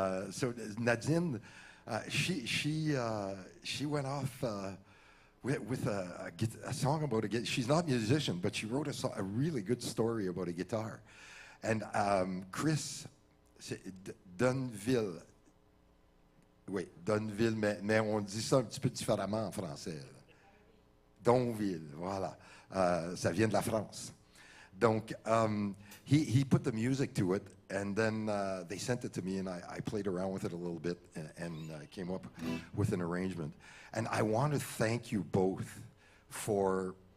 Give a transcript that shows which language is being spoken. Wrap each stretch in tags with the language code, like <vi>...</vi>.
<en>So Nadine, she went off with a song about a guitar. She's not a musician, but she wrote a really good story about a guitar.</en> <fr>And Chris Dunville, oui, Dunville, mais on dit ça un petit peu différemment en français. Donville, voilà. Ça vient de la France.</fr> <en>Donc, he put the music to it, and then they sent it to me, and I played around with it a little bit and came up with an arrangement. And I want to thank you both for...</en>